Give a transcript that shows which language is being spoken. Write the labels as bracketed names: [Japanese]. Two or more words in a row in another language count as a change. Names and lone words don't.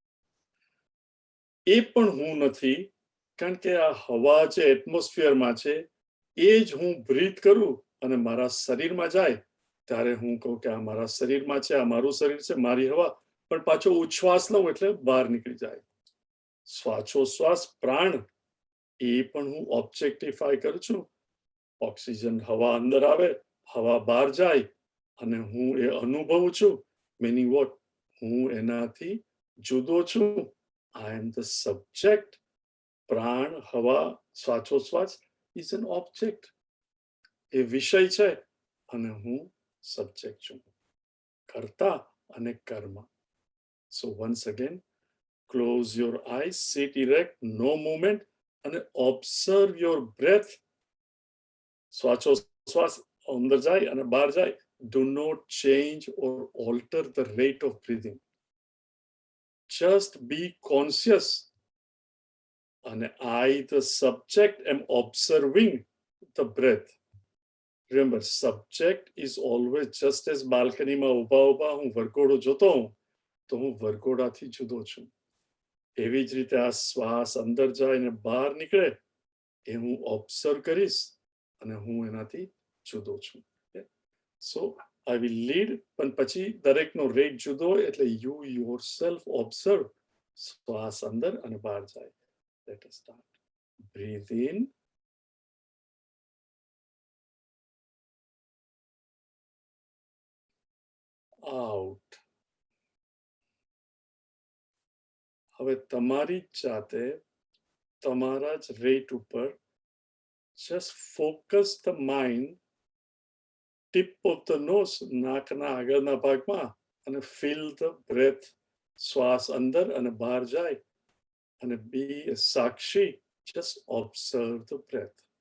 [Gujarati] એ પણ હું નથી, કારણ કે આ હવા જે એટમોસ્ફિયરમાં છે એ જ હું બ્રીથ કરું અને મારા શરીરમાં જાય ત્યારે હું કહું કે આ મારા શરીરમાં છે, આ મારું શરીર છે, મારી હવા. પણ પાછો ઉચ્છ્વાસ લઉં એટલે બહાર નીકળી જાય. શ્વાસોશ્વાસ પ્રાણ એ પણ હું ઓબ્જેક્ટિફાય કરું છું. ઓક્સિજન હવા અંદર આવે, હવા બહાર જાય અને હું એ અનુભવું છું. [English] meaning what? [Gujarati] હું એનાથી જુદો છું. [English] I am the subject. [Gujarati] પ્રાણ, હવા, શ્વાસોશ્વાસ [English] is an object. [Gujarati] એ વિષય છે અને હું સબ્જેક્ટ છું. કર્તા અને કર્મ. [English] So once again, close your eyes, sit erect, no movement, and observe your breath. [Gujarati] શ્વાસોશ્વાસ અંદર જાય અને બહાર જાય. [English] Do not change or alter the rate of breathing. Just be conscious. And I, the subject, am observing the breath. Remember, subject is always just as balcony [Gujarati] માં ઊભા હું વરઘોડો જોતો હું તો હું વરઘોડાથી જુદો છું. એવી જ રીતે આ શ્વાસ અંદર જાય અને બહાર નીકળે એ હું ઓબ્ઝર્વ કરીશ અને હું એનાથી જુદો છું. [English] સો I will lead, [Gujarati] પણ પછી દરેકનો રેટ જુદો હોય એટલે [English] you yourself observe. [Gujarati] શ્વાસ અંદર અને બહાર જાય. [English] Let us start. Breathe in. Out. [Gujarati] હવે તમારી જાતે તમારા જ રેટ ઉપર [English] just focus the mind, tip of the nose, [Gujarati] નાકના આગળના ભાગમાં, અને [English] feel the breath. [Gujarati] શ્વાસ અંદર અને બહાર જાય અને [English] be a [Gujarati] સાક્ષી. [English] Just observe the breath.